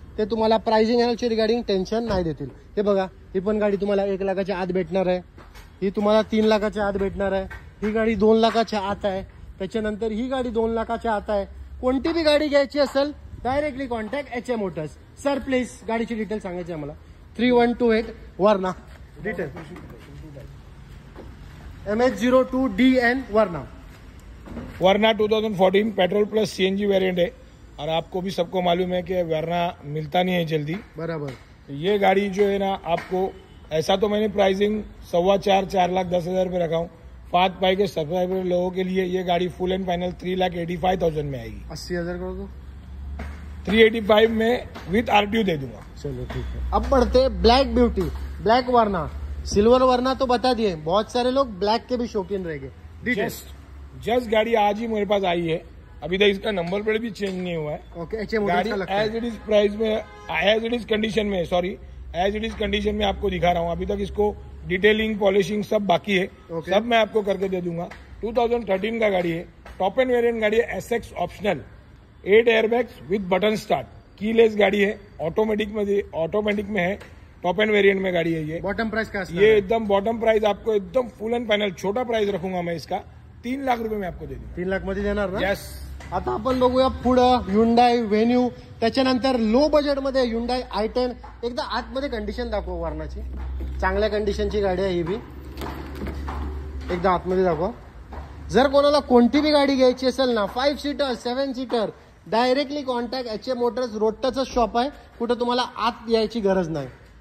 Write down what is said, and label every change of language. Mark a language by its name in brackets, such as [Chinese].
[Marathi] ते तुम्हाला pricing and regarding tension नाही देतील। हे बघा, ही पण गाडी तुम्हाला 1 लाखाच्या आत भेटणार आहे, ही तुम्हाला 3 लाखाच्या आत भेटणार आहे, ही गाडी 2 लाखाच्या आत आहे, त्याच्यानंतर ही गाडी 2 लाखाच्या आत आहे। कोणती बी गाडी घ्यायची असेल, directly contact HA Motors. Sir please गाडीची डिटेल सांगायची आम्हाला। 3128 वर्ना, डिटेल MH02DN [Hindi] वर्ना 2014 पेट्रोल प्लस सीएनजी वेरिएंट है, और आपको भी सबको मालूम है कि वर्ना मिलता नहीं है जल्दी, बराबर। ये गाड़ी जो है ना, आपको ऐसा तो मैंने प्राइसिंग 4.25-4,10,000 रुपये रखा हूँ, फात पाई के सब्सक्राइबर लोगों के लिए ये गाड़ी फुल एंड फाइनल 3,85,000 में आएगी। 80,000 कर दो, 385 में विथ RTO दे दूंगा। चलो ठीक है। अब बढ़ते ब्लैक ब्यूटी, ब्लैक वरना, सिल्वर वरना तो बता दिए, बहुत सारे लोग ब्लैक के भी शौकीन रहेंगे। जस्ट गाड़ी आज ही मेरे पास आई है, अभी तक इसका नंबर प्लेट भी चेंज नहीं हुआ है। ओके, गाड़ी एज इट इज प्राइस में, एज इट इज कंडीशन में, sorry as it is condition में आपको दिखा रहा हूँ। अभी तक इसको डिटेलिंग पॉलिशिंग सब बाकी है, सब मैं आपको करके दे दूंगा। 2013 का गाड़ी है, टॉप एंड वेरिएंट गाड़ी है, SX optional, 8 airbags with button start, keyless गाड़ी है, ऑटोमेटिक में है, टॉप एंड वेरिएंट में गाड़ी है। ये बॉटम प्राइस का ये एकदम बॉटम प्राइस आपको एकदम फुल एंड फायनल छोटा प्राइस रखूंगा मैं इसका, 3 लाख रुपये में आपको दे दूंगा। [Marathi] 3 लाख मध्ये देणार ना? [English] Yes. [Marathi] आता आपण बघूया पुढं Hyundai Venue, त्याच्यानंतर लो बजेटमध्ये Hyundai i10। एकदा आतमध्ये कंडिशन दाखव वरनाची, चांगल्या कंडिशनची गाडी आहे ही बी, एकदा आतमध्ये दाखव। जर कोणाला कोणती बी गाडी घ्यायची असेल ना, 5 seater 7 seater, directly contact HM Motors, रोडटच shop आहे, कुठं तुम्हाला आत यायची गरज नाही।